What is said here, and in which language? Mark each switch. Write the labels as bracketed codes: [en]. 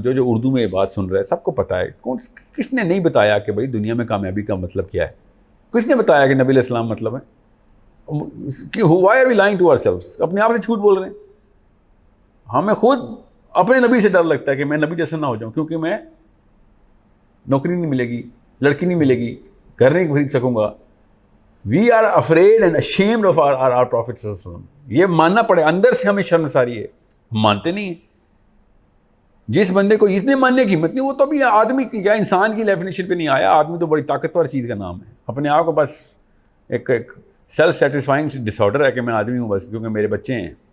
[ur] جو اردو میں یہ بات سن رہا ہے سب کو پتہ ہے. کس نے نہیں بتایا کہ بھائی دنیا میں کامیابی کا مطلب کیا ہے؟ کس نے بتایا کہ نبی علیہ السلام مطلب ہے؟ کہ [en] why are we lying to ourselves؟ [ur] اپنے آپ سے جھوٹ بول رہے ہیں. ہمیں خود اپنے نبی سے ڈر لگتا ہے کہ میں نبی جیسا نہ ہو جاؤں, کیونکہ میں نوکری نہیں ملے گی, لڑکی نہیں ملے گی, گھر نہیں خرید سکوں گا. [en] We are afraid and ashamed of our Prophet صلی اللہ علیہ وسلم. [ur] یہ ماننا پڑے, اندر سے ہمیں شرمساری ہے, مانتے نہیں ہیں. جس بندے کو اس نے ماننے کی ہمت نہیں, وہ تو بھی آدمی کی یا انسان کی ڈیفینیشن پہ نہیں آیا. آدمی تو بڑی طاقتور چیز کا نام ہے. اپنے آپ کو بس ایک سیلف سیٹسفائنگ ڈس آرڈر ہے کہ میں آدمی ہوں بس کیونکہ میرے بچے ہیں.